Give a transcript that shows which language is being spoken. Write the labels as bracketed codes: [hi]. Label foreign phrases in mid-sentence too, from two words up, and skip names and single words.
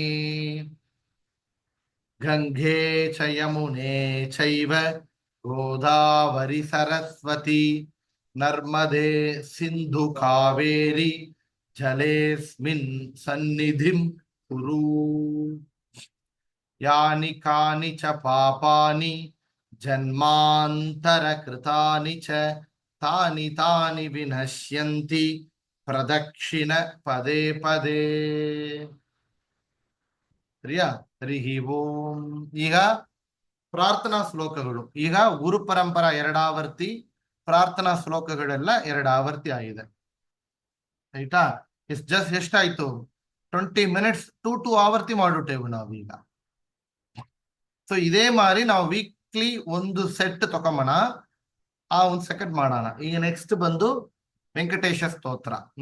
[sa] गंगे च यमुने चैव गोदावरी सरस्वती नर्मदे सिंधु कावेरी जलेऽस्मिन् सन्निधिं कुरु यानि कानि च पापानि जन्मान्तरकृतानि च तानि तानि विनश्यन्ति प्रदक्षिण पदे पदे [kn] ಸರಿಯಾ ಹರಿ ಓಂ ಈಗ ಪ್ರಾರ್ಥನಾ ಶ್ಲೋಕಗಳು ಈಗ ಗುರು ಪರಂಪರಾ ಎರಡಾವರ್ತಿ ಪ್ರಾರ್ಥನಾ ಶ್ಲೋಕಗಳೆಲ್ಲ ಎರಡಾವರ್ತಿ ಆಗಿದೆ ಆಯ್ತಾ ಜಸ್ಟ್ ಎಷ್ಟಾಯ್ತು 20 [en] minutes two [kn] ಆವರ್ತಿ ಮಾಡಿಬಿಟ್ಟೆವು ನಾವೀಗ ಸೊ ಇದೇ ಮಾರಿ ನಾವು ವೀಕ್ಲಿ ಒಂದು ಸೆಟ್ ತಗೊಂಬೋಣ ಆ ಒಂದು ಸೆಕೆಂಡ್ ಮಾಡೋಣ ಈಗ ನೆಕ್ಸ್ಟ್ ಬಂದು ವೆಂಕಟೇಶ ಸ್ತೋತ್ರ